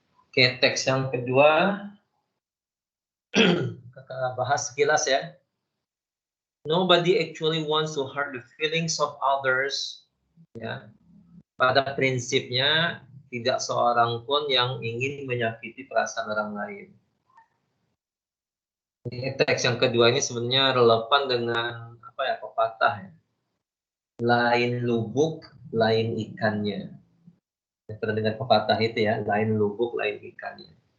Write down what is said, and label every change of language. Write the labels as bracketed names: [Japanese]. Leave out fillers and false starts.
[Indonesian] Oke, teks yang kedua kita bahas sekilas ya. [English] Nobody actually wants to hurt the feelings of others. [Indonesian] Ya, pada prinsipnya tidak seorang pun yang ingin menyakiti perasaan orang lain. Ini teks yang kedua ini sebenarnya relevan dengan apa ya, pepatah ya. Lain lubuk, lain ikannya. Pernah dengar pepatah itu ya, lain lubuk, lain ikannya.